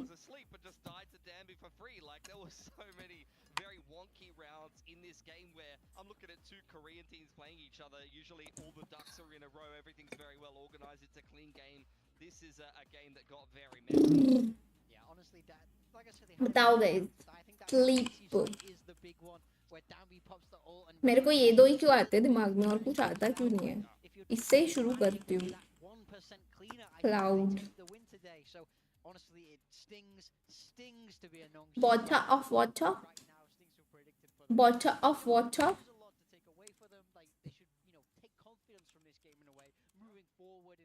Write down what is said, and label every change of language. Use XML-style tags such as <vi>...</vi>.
<en>Was asleep but just died to Danby for free. Like there was so many very wonky rounds in this game where I'm looking at 2 Korean teams playing each other. Usually all the ducks are in a row. Everything's very well organized. It's a clean game. This is a game that got very messy. Yeah, honestly, that, like I said,</en> <hi>बताओ guys. Sleep.</hi> <en>is the big one where Danby pops the ult and</en> <hi>मेरे को ये दो ही क्यों आते हैं दिमाग में और कुछ आता क्यों नहीं है. इससे ही शुरू करती हूँ.</hi> <en>1% cleaner, I Cloud. think they take the win today. So honestly, it stings to be a Nongshim. Bottle of water. Right now, stings to predicted for them. Bottle of water. There's a lot to take away for them. Like they should, you know, take confidence from this game in a way, moving forward.</en>